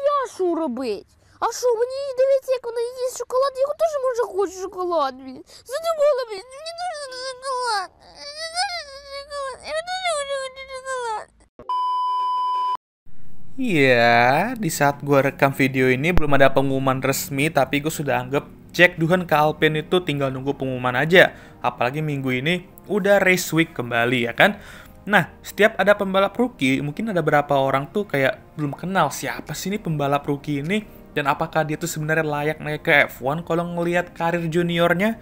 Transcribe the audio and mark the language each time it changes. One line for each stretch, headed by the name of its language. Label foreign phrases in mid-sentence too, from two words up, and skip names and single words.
Russian: Шура быть. А что, мне не доверите, как она ест шоколад? Я тоже, может, хочу шоколад, блин. Задумала, блин, мне нужен шоколад. Я тоже хочу шоколад.
Indonesian: Iya, di saat gue rekam video ini belum ada pengumuman resmi, tapi gue sudah anggap Jack Doohan ke Alpine itu tinggal nunggu pengumuman aja. Apalagi minggu ini udah
English: race week
Indonesian: kembali, ya kan? Nah, setiap ada pembalap rookie, mungkin ada beberapa orang tuh kayak belum kenal siapa sih ini pembalap rookie ini, dan apakah dia tuh sebenarnya layak naik ke F1 kalau ngelihat karir juniornya.